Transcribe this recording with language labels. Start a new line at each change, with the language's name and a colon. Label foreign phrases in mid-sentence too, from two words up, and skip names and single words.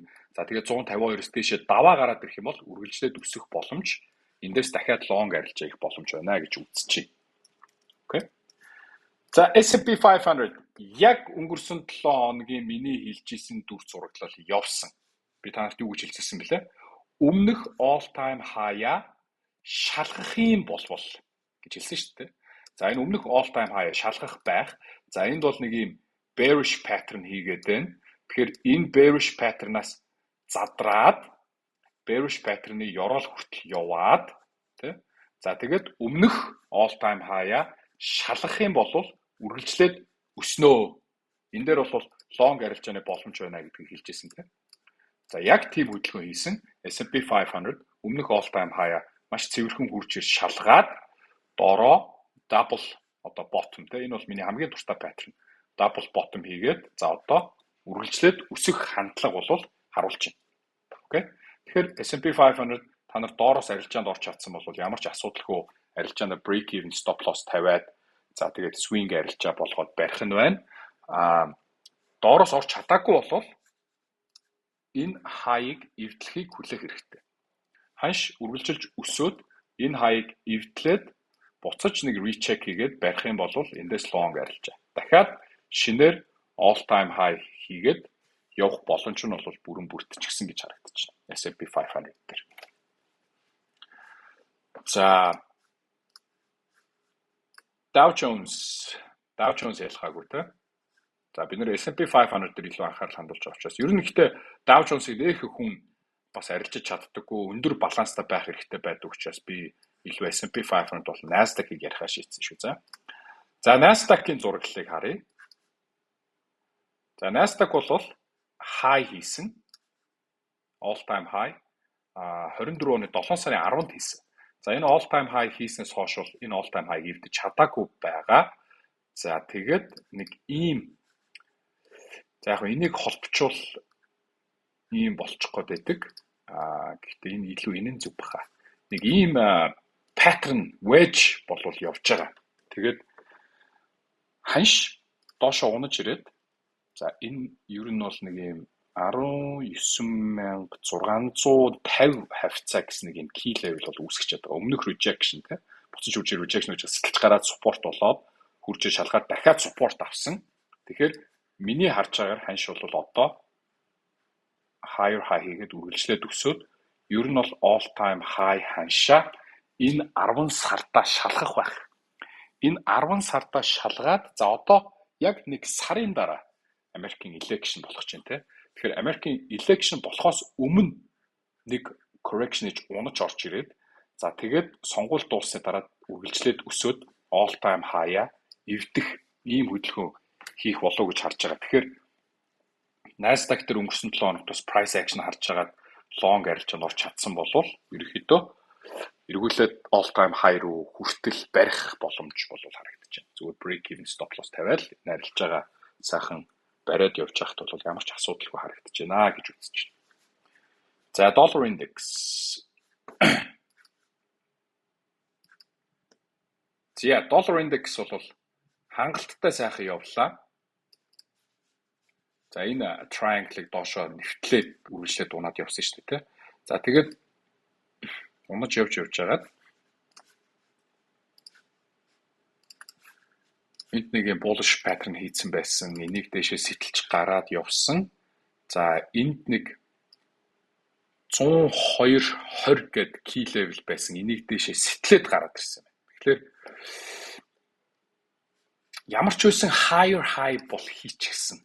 Mongolian: За тэгээд 152-с дээшээ даваа гараад ирэх юм бол үргэлжлээд өсөх боломж, эндээс дахиад long арилж явах боломж байна гэж үзэж байна. Окей. За S&P 500 яг өнгөрсөн 7 хоногийн миний хэлжсэн дүр зураглал явсан. Би танарт юу гэж хэлсэн бэлээ? Өмнөх
English: all time high-
Mongolian: а шалгах юм болвол гэж хэлсэн шүү дээ. За энэ өмнөх
English: all time high
Mongolian: шалгах байх. За энд бол нэг юм
English: bearish pattern
Mongolian: хийгээд байна. Тэгэхээр энэ
English: bearish pattern-
Mongolian: аас задраад
English: bearish pattern-
Mongolian: ы ёроол хүртэл яваад тий. За тэгээд өмнөх
English: all time high-
Mongolian: а шалгах юм бол үргэлжлээд өснөө. Энэ дээр бол long арилжааны боломж байна гэдгийг хэлжсэн тий. За яг тийм хөдөлгөөн хийсэн S&P 500 өмнөх
English: all time high-
Mongolian: а маш цэвэрхэн хурж шалгаад доороо double одоо bottom те энэ бол миний хамгийн дуртай pattern.
English: Double bottom
Mongolian: хийгээд за одоо үргэлжлээд өсөх хандлага бол харуулж байна. Окей. Тэгэхээр S&P 500 та нар доороос арилжаанд орч чадсан бол ямар ч асуудалгүй арилжаанд
English: break even stop loss
Mongolian: тавиад за тэгээд swing арилжаа болгоод барих нь байна. Доороос орч чадаагүй бол энэ high-ыг эвдлэхийг хүлээх хэрэгтэй. Ханш үргэлжилж өсөөд энэ high-ыг эвдлээд буцаж нэг recheck хийгээд барих юм бол эндээс long арилжаа. Дахиад шинээр
English: all time high
Mongolian: хийгээд явах боломж нь бол бүрэн бүрдчихсэн гэж харагдаж байна. S&P 500 дээр. За Dow Jones ялгаагүй те. За бид нэр S&P 500 дээр илүү анхаарал хандуулж байгаа учраас ер нь ихтэй Dow Jones-ыг нэх хүн бас арилжиж чаддаггүй өндөр баланстай байх хэрэгтэй байдаг учраас би илүү S&P 500 бол Nasdaq-ыг ярихаа шийдсэн шүү за. За Nasdaq-ийн зураглалыг харъя. За Nasdaq бол high хийсэн.
English: All time high
Mongolian: 24 оны 7 сарын 10-нд хийсэн. За энэ
English: all time high
Mongolian: хийснээс хойш бол энэ
English: all time high
Mongolian: эвдэж чадаагүй байгаа. За тэгээд нэг ийм за яг энийг холбочвол ийм болчих гээд байдаг. Гэхдээ энэ илүү энэн зүг баха. Нэг ийм
English: pattern wedge
Mongolian: болвол явж байгаа. Тэгээд ханш доошоо унаж ирээд за энэ ер нь бол нэг ийм 19650 хавцаа гэсэн нэг юм
English: key level
Mongolian: бол үүсгэж байгаа. Өмнөх rejection те буцаж үрж rejection гэж сэтэлж гараад support болоод хурж шалгаад дахиад support авсан. Тэгэхээр миний харж байгаагаар ханш бол одоо
English: higher high
Mongolian: хийгээд үргэлжлээд өсөөд ер нь бол
English: all time high
Mongolian: ханшаа энэ 10 сардаа шалгах байх. Энэ 10 сардаа шалгаад за одоо яг нэг сарын дараа Америкийн election болох чинь тий. Тэгэхээр Америкийн election болохоос өмнө нэг correction гэж унаж орж ирээд за тэгээд сонгуульд дуусны дараа үргэлжлээд өсөөд
English: all time high-
Mongolian: а эвдэх ийм хөдөлгөөн хийх болов уу гэж харж байгаа. Тэгэхээр Nasdaq дээр өнгөрсөн 7 хоногт бас
English: price action
Mongolian: харж байгаад long арилжаанд орч чадсан болвол ерөөхдөө эргүүлээд
English: all time high
Mongolian: руу хүртэл барих боломж болов харагдаж байна. Зүгээр
English: break even stop loss
Mongolian: тавиал арилж байгаа сайхан бариад явж байхад бол ямар ч асуудалгүй харагдаж байна гэж үзэж байна. За
English: dollar index.
Mongolian: За
English: dollar index
Mongolian: бол хангалттай сайхан явлаа. За энэ triangle-ыг доошоо нэвтлээд үргэлжлээд унаад явсан шүү дээ, тий. За тэгээд унаж явж байгаад энд нэг юм
English: bullish pattern
Mongolian: хийцэн байсан. Энийг дэшээ сэтэлж гараад явсан. За энд нэг 102.20 гэд
English: key level
Mongolian: байсан. Энийг дэшээ сэтлээд гараад ирсэн байна. Тэгэхээр ямар ч байсан
English: higher high
Mongolian: бол хийчихсэн.